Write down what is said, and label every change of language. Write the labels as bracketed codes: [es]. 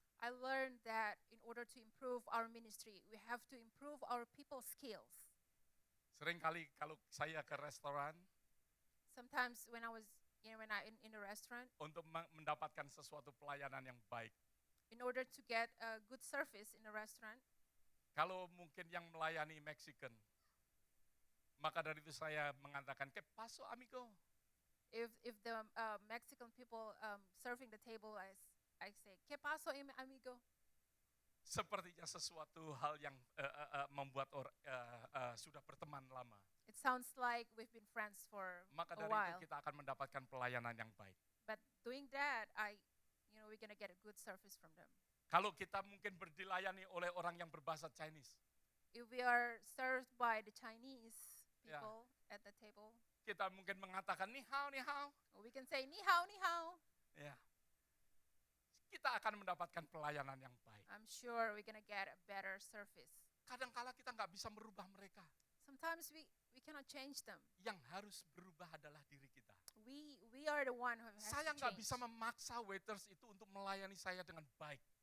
[en] I learned that in order to improve our ministry, we have to improve our people skills. [id] Seringkali kalau saya ke restoran [en] Sometimes when I was, when I in a restaurant, [id] untuk mendapatkan sesuatu pelayanan yang baik, [en] in order to get a good service in a restaurant, [id] kalau mungkin yang melayani Mexican, maka dari itu saya mengatakan, [es] "Que paso, amigo?" [en] if the Mexican people serving the table, I say, [es] "¿Qué pasó, amigo?" [id] Sepertinya sesuatu hal yang membuat sudah berteman lama. [en] It sounds like we've been friends for [id] Maka [en] a [id] dari [en] while. [id] itu kita akan mendapatkan pelayanan yang baik. [en] But doing that, we're gonna get a good service from them. [id] Kalau kita mungkin dilayani oleh orang yang berbahasa Chinese, [en] If we are served by the Chinese Yeah. people at the table, [id] kita mungkin mengatakan [zh] ni hao, ni hao. [en] we can say [zh] ni hao, ni hao. [id] Ya. Kita akan mendapatkan pelayanan yang baik. [en] I'm sure we're gonna get a better service. [id] Kadangkala kita nggak bisa merubah mereka. [en] Sometimes we cannot change them. [id] Yang harus berubah adalah diri kita. [en] We are the one who has [id] Saya [en] to [id] nggak [en] change. [id] bisa memaksa waiters itu untuk melayani saya dengan baik.